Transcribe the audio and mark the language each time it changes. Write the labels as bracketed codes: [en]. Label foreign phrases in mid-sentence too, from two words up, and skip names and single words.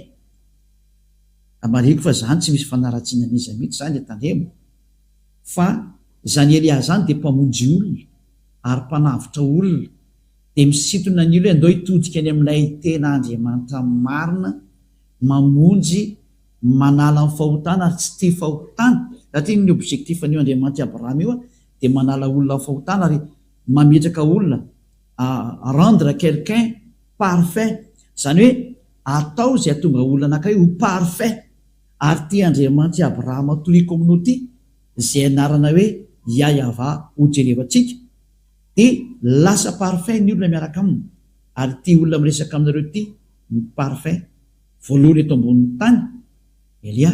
[mg] Amareko fa zany tsy misy fanaratsiana n'iza mihitsy zany tandremo fa zany Elia zany de mpamonjy olona ary mpanavitra olona de misintona ny olo hoe andao hitodika any amin'ilay tena Andriamanitra marina mamonjy manala ny fahotana ary tsy tia fahotana. Satria ny objectif an'io Andriamanitra Abrahama io de manala olona fahotana ary mametraka olona [fr] rendre quelqu'un parfait. [mg] Zany hoe atao zay atonga olona anankiray ho parfait. Ary tia Andriamanitra Abrahama toy communauté zay anarana hoe Yahava ho jerevantsika de lasa parfait ny olona miaraka aminy ary tia olona miresaka aminareo ty ny parfait voalohany eto ambonin'ny tany Elia.